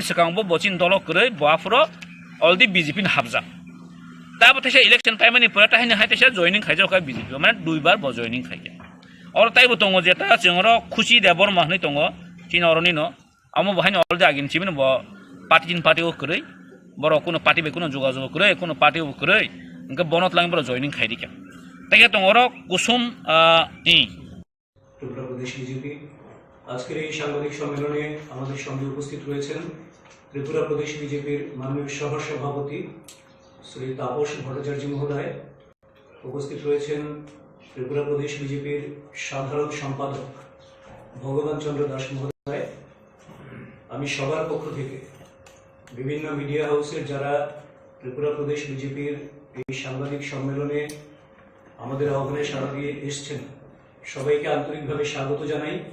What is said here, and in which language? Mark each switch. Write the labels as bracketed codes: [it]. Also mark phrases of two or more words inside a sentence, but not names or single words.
[trp] सिगांबो बचिन दल गरै बाफुरो अलदि बीजेपी नि हाबजा दाबो तेसे इलेक्शन टाइमनि परा ताहिनि हायतेसे जॉइनिंग खायजो का बीजेपी माने दुइबार ब जॉइनिंग खायके और ताइबो दङ जेता जोंरो खुशी देबर माहनै दङ तिनरनि न आमो बहायनो अलदि आगिनसिबिन ब पार्टीन पार्टीओ गरै बर कोनो पार्टी बे कोनो जोगाजोग गरै कोनो पार्टीओ गरै इनका बनत लांग बर जॉइनिंग खायदिका ताके दङरो कुसुम [bn] ত্রিপুরা প্রদেশ বিজেপি আজকের এই সাংবাদিক সম্মেলনে আমাদের সঙ্গে উপস্থিত রয়েছেন ত্রিপুরা প্রদেশ বিজেপির মাননীয় সহ সভাপতি শ্রী তাপস ভট্টাচার্য মহোদয় উপস্থিত রয়েছেন ত্রিপুরা প্রদেশ বিজেপির সাধারণ সম্পাদক ভগবান চন্দ্র দাস মহোদয় আমি সবার পক্ষ থেকে বিভিন্ন মিডিয়া হাউসের যারা ত্রিপুরা প্রদেশ বিজেপির এই সাংবাদিক সম্মেলনে আমাদের আহ্বানে সাড়া দিয়ে এসেছেন সবাইকে আন্তরিকভাবে স্বাগত জানাই